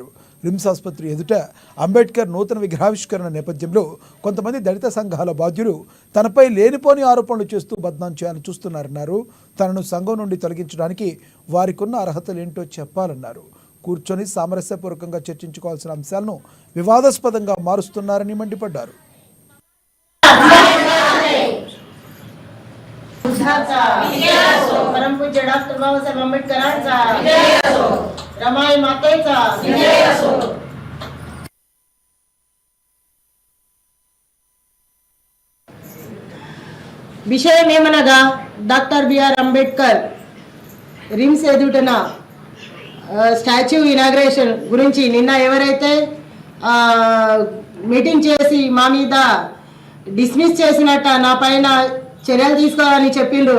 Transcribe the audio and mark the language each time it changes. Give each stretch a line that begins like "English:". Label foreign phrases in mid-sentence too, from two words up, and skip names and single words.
Telugu: రిమ్స్ ఆసుపత్రి ఎదుట అంబేద్కర్ నూతన విగ్రహావిష్కరణ నేపథ్యంలో కొంతమంది దళిత సంఘాల బాధ్యులు తనపై లేనిపోని ఆరోపణలు చేస్తూ బద్నాం చేయాలని చూస్తున్నారన్నారు. తనను సంఘం నుండి తొలగించడానికి వారికున్న అర్హతలేంటో చెప్పాలన్నారు. కూర్చొని సామరస్యపూర్వకంగా చర్చించుకోవాల్సిన అంశాలను వివాదాస్పదంగా మారుస్తున్నారని మండిపడ్డారు.
Marathi: परम पूज्य डॉक्टर बाबासाहेब आंबेडकरांचा रमाई मातेचा
Telugu: విషయమేమనగా డాక్టర్ బిఆర్ అంబేద్కర్ రిమ్స్ ఎదుటన
English: statue inauguration
Telugu: గురించి నిన్న ఎవరైతే మీటింగ్ చేసి మా మీద డిస్మిస్ చేసినట్ట నా పైన చర్యలు తీసుకోవాలని చెప్పిండ్రు.